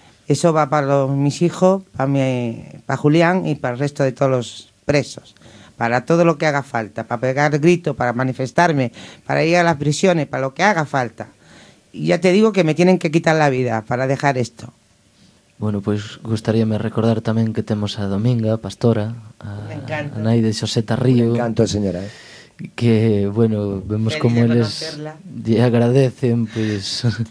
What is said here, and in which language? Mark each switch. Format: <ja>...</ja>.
<es>Eso va para mis hijos, para Julián y para el resto de todos los presos, para todo lo que haga falta, para pegar grito, para manifestarme, para ir a las prisiones, para lo que haga falta. Y ya te digo que me tienen que quitar la vida para dejar esto.</es> <gl>Bueno, pues gustaríame recordar tamén que temos a Dominga, Pastora, a nai de Xosé Tarrío.</gl> <es>Me encanto, señora.</es> <gl>Que, bueno, vemos como eles lle agradecen, pues,</gl>